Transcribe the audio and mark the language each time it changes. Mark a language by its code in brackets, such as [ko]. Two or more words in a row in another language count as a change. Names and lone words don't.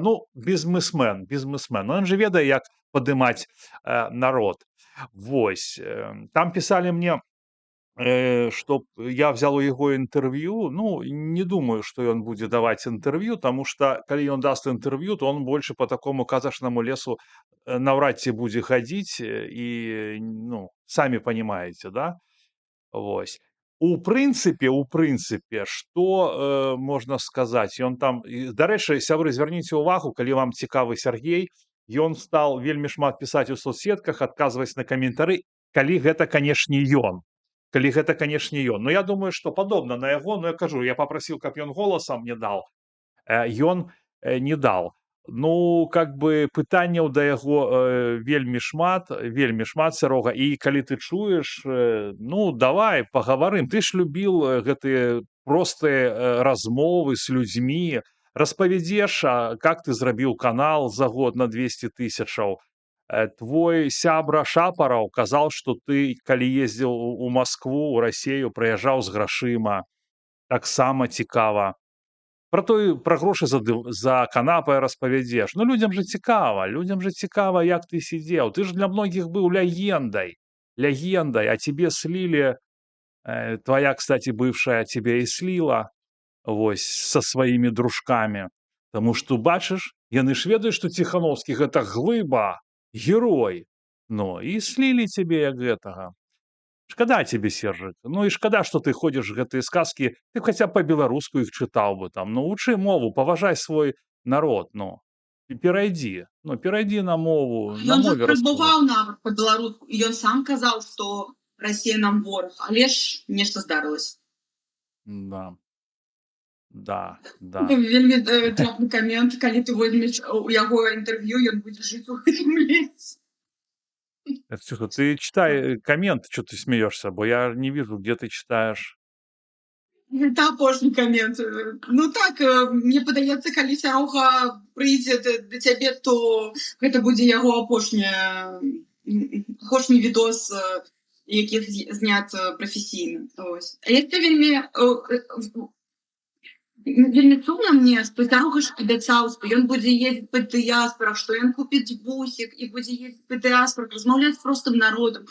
[be] Ну, бізнесмен. Ну, ён же ведае, як падымаць народ. Вось, там пісалі мне [ru] чтоб я взял [be] у яго інтэрв'ю. Ну, не думаю, што ён будзе даваць інтэрв'ю, таму што калі ён даст інтэрв'ю, [ru] то он больше по такому [be] казачнаму лесу наўрад ці будзе хадзіць, і ну, самі панімаеце, да? Вось. У прынцыпе, што можна сказаць? Ён там дарэчы, сябры, звярніце ўвагу, калі вам цікавы Сяргей, ён стаў вельмі шмат пісаць у соцсетках, адказваць на каментары, калі гэта, канешне, ён. Калі гэта, канешне, ён. Ну, я думаю, што падобна на яго, ну, я кажу, я папрасіў, каб ён голасам мне даў, ён не дал. Ну, как бы пытанняў да яго вельмі шмат, Сярога. І калі ты чуеш, ну, давай пагаварым. Ты ж любіў гэтыя простыя размовы з людзьмі. Распавядзеш, как ты зрабіў канал за год на 200 000. Твой сябра Шапараў казаў, што ты, калі ездзіў у Маскву, у Расею, прыязджаў з грашыма. Таксама цікава. Пра грошы за канапай распавядзеш. Ну, людзям жа цікава, як ты сидзеў. Ты ж для многіх быў легендай, [ru] а тебе слили, твоя, кстати, бывшая тебя и слила, [be] вось, со сваімі дружкамі. Таму што, бачыш, яны ж ведаюць, што Ціхановскі гэта глыба, герой. Ну, і слілі цябе як гэтага. Шкада тебе, Сержик. Ну і шкада, што ты ходзіш гэтыя сказкі. Ты б хаця б па-беларуску іх чытаў бы там. Ну, вучы мову, паважай свой народ, ну. І перайдзі на мову, на Ён жа мове распавядаць. спрабаваў нават па-беларуску, і ён сам казаў, што Расія нам вораг, але ж нешта здарылася. Да. Да. Вельмі трапны камент, калі ты возьмеш у яго інтэрв'ю, ён будзе жыць у гэтым лесе. Ксюха, [ru] ты читай коммент, что ты смеешься, бо я не вижу, где ты читаешь. Это апошні коммент. [be] Ну так, мне падаецца, калі Сярога прыйдзе да цябе, то гэта будзе яго апошні відос, які знят прафесійна. А яшчэ вельмі сумна мне, што Сярога ж абяцаў, што ён будзе ездзіць па дыяспарах, што ён купіць бусік і будзе ездзіць па дыяспарах, размаўляць з простым народам.